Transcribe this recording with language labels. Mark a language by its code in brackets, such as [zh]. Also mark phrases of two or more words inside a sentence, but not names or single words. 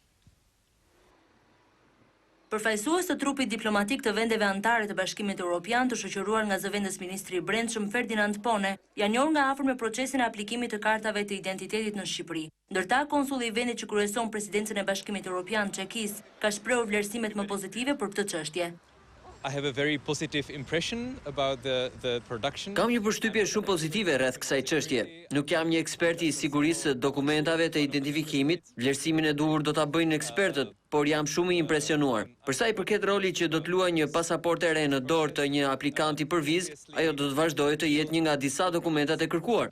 [sq] Përfaqësues të trupit diplomatik të vendeve anëtare të Bashkimit Europian, të shoqëruar nga zëvendës ministri i Brendshëm Ferdinand Pone, janë njohur nga afër me procesin e aplikimit të kartave të identitetit në Shqipëri. Ndërta, konsulli i vendit që kryeson presidencën e Bashkimit Europian, Çekis, ka shprehur vlerësimet më pozitive për këtë çështje. [en] I have a very positive impression about the production. [sq] Kam një përshtypje shumë pozitive rreth kësaj çështje. Nuk jam një ekspert i sigurisë së dokumentave të identifikimit, vlerësimin e duhur do ta bëjnë ekspertët, por jam shumë i impresionuar. Për sa i përket rolit që do të luajë një pasaportë e re në dorë të një aplikanti për vizë, ajo do të vazhdojë të jetë një nga disa dokumentat e kërkuar.